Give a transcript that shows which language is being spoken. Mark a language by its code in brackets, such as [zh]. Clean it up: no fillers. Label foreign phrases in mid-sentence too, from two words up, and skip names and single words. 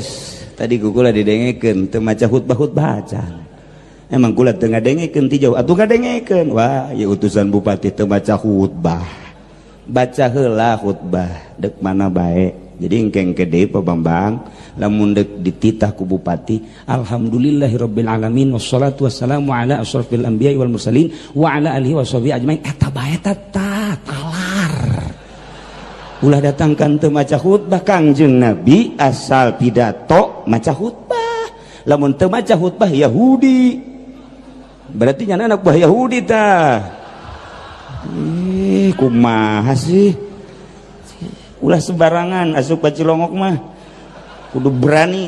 [su] Tadi ku kula didengekeun teu maca khutbah acan. Emang kula teu ngadengekeun ti jauh atuh ngadengekeun. Wah, ieu utusan bupati teu maca khutbah. Baca heula khutbah dek mana baik jadi engkeng gede Pak Bambang lamun dek dititah ku bupati [ar] الحمد لله رب العالمين والصلاة والسلام على أشرف الأنبياء والمرسلين وعلى آله وصحبه أجمعين [su] eta bae tata talar ulah datangkan teu maca khutbah Kangjeng Nabi asal pidato maca khutbah lamun teu maca khutbah Yahudi berarti nyana anak buah Yahudi tah. Kumaha sih ulah sembarangan asup ka Cilongok mah kudu berani.